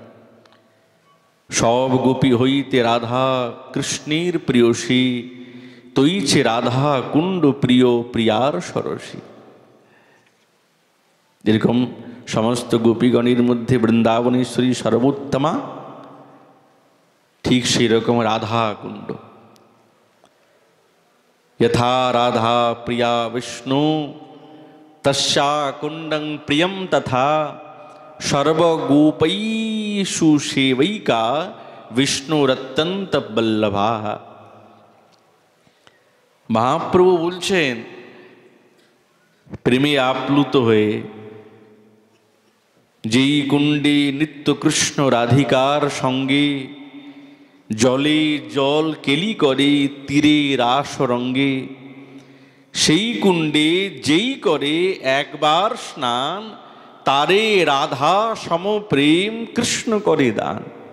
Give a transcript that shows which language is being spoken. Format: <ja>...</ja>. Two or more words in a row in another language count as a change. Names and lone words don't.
<bn>সব গোপী হইতে রাধা কৃষ্ণের প্রিয়সী, তৈছে রাধা কুণ্ড প্রিয় প্রিয়ার সরসী। যেরকম সমস্ত গোপীগণের মধ্যে বৃন্দাবনেশ্বরী সর্বোত্তমা, ঠিক সেই রকম রাধা কুণ্ড।</bn> <sa>यथा राधा प्रिया विष्णु तस्या कुंडं प्रियं तथा सर्वगोपैषु सेवैका विष्णुरत्यंत बल्लभा।</sa> <bn>মহাপ্রভু বলছেন প্রেমে আপ্লুত হয়ে যেই কুণ্ডে নিত্য কৃষ্ণ রাধিকার সঙ্গে জলে জল কেলি করে তীরে রাস রঙ্গে, সেই কুণ্ডে যেই করে একবার স্নান, তারে রাধা সমপ্রেম কৃষ্ণ করে দান।</bn>